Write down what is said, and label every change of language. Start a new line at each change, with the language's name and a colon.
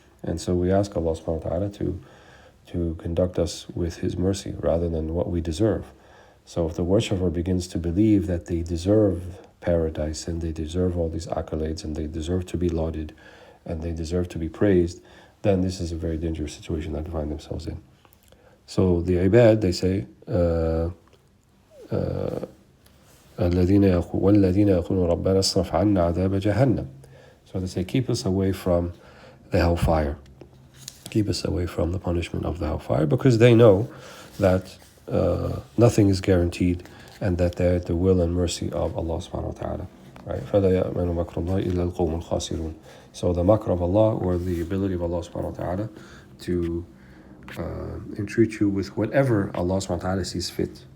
English: And so we ask Allah subhanahu wa ta'ala to conduct us with His mercy rather than what we deserve. So if the worshipper begins to believe that they deserve paradise and they deserve all these accolades and they deserve to be lauded and they deserve to be praised, then this is a very dangerous situation that they find themselves in. So the ibad, they say,
Arabic: وَالَّذِينَ يَقُولُونَ رَبَّنَا اصْرِفْ عَنَّا عَذَابَ جَهَنَّمَ.
English: So they say, keep us away from the hellfire. Keep us away from the punishment of the hellfire, because they know that nothing is guaranteed and that they're at the will and mercy of Allah subhanahu wa ta'ala. Right?
Arabic: فَلَا يَأْمَنُ مَكْرَ اللَّهِ إِلَّا الْقَوْمُ الْخَاسِرُونَ.
English: So the makr of Allah, or the ability of Allah subhanahu wa ta'ala to entreat you with whatever Allah subhanahu wa ta'ala sees fit.